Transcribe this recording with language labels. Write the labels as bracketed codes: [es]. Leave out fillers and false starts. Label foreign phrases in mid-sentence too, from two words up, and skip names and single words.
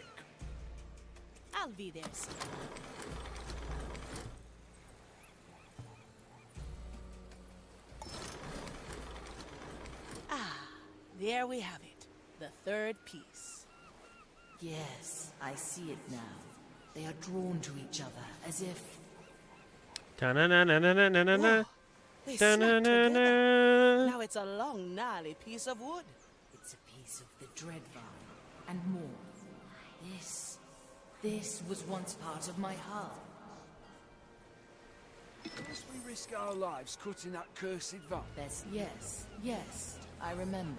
[en] I'll be there soon. Ah, there we have it. The third piece. Yes, I see it now. They are drawn to each other, as if... Ta-na-na-na-na-na-na-na. They snap together. Ta-na-na-na. Now it's a long, gnarly piece of wood. It's a piece of the Dreadvine, and more. This was once part of my heart. Must we risk our lives cutting that cursed vine? Yes, I remember.